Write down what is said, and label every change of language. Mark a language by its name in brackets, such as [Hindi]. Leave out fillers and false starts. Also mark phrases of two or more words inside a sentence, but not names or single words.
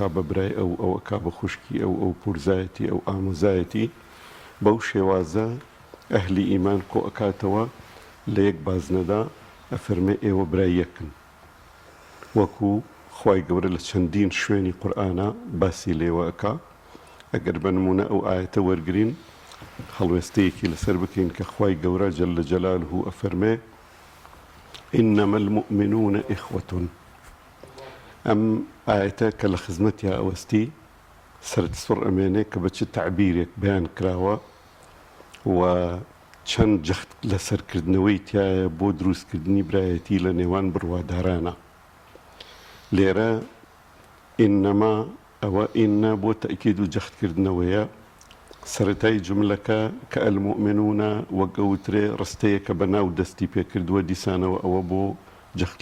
[Central Kurdish] بە برای ئەو ئەکا بە خوشکی ئەو پورزایەتی ئەو ئامۆزایەتی بەو شێوازە ئەهلی ئیمان کۆ ئەکاتەوە لە یەک بازنەدا ئەفەرمێ ئێوە برای یەکن وەکو خوای گەورە لە چەندین شوێنی قورئانە باسی لێوە ئەکا ئەگەر بە نمونە ئەو ئایەتە وەرگرین هەڵوێستەیەکی لەسەر بکەین کە خوای گەورە [Arabic] جەل جەلاله [Central Kurdish] ئەفەرمێ [Arabic] إنما المؤمنون إخوة [Central Kurdish] ئەم ئایەتە کە لە خزمەتیا ئەوەستی سەرت سوڕ ئەمێنێ کە بە چ تعبیرێک بەیان کراوە و چەند جەخت لە سەرکردنەوەی تایە بۆ دروستکردنی برایەتی لە نێوان بڕوادارانە لێرە ئینەما ئەوە ئینە بۆ تەئکید و جەختکردنەوەیە سەرەتای جملەکە کە ئەلمؤمنونە وەک ئەوترێ ڕستەیە کە بەناو دەستی پێکردووە دیسانەوە ئەوە بۆ جەخت